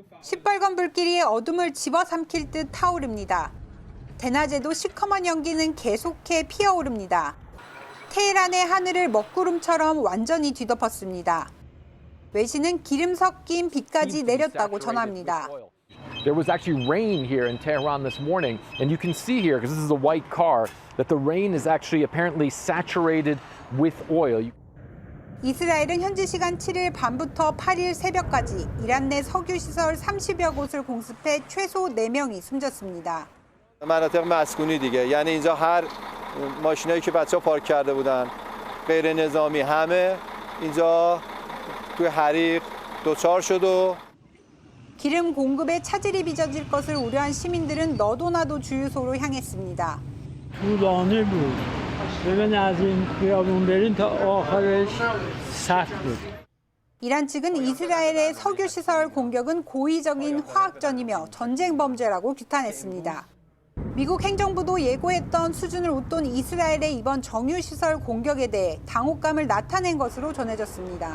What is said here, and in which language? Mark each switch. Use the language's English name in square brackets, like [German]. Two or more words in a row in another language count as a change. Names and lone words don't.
[Korean] 시뻘건 불길이 어둠을 집어삼킬 듯 타오릅니다. 대낮에도 시커먼 연기는 계속해 피어오릅니다. 테헤란의 하늘을 먹구름처럼 완전히 뒤덮었습니다. 외신은 기름 섞인 비까지 내렸다고 전합니다. [English] There was actually rain here in Tehran this morning, and you can see here, because this is a white car, that the rain is actually apparently saturated with oil. [Korean] 이스라엘은 현지 시간 7일 밤부터 8일 새벽까지 이란 내 석유시설 30여 곳을 공습해 최소 4명이 숨졌습니다. [Persian] مناطق مسکونی دیگه یعنی اینجا هر ماشینایی که بچه‌ها پارک کرده بودن غیر نظامی همه اینجا توی حریق دچار شد و [Korean] 기름 공급에 차질이 빚어질 것을 우려한 시민들은 너도나도 주유소로 향했습니다. [Persian] طولانی بود. ببین از این خیابون بریم تا آخرش سخت بود. [Korean] 이란 측은 이스라엘의 석유시설 공격은 고의적인 화학전이며 전쟁 범죄라고 규탄했습니다. 미국 행정부도 예고했던 수준을 웃돈 이스라엘의 이번 정유시설 공격에 대해 당혹감을 나타낸 것으로 전해졌습니다.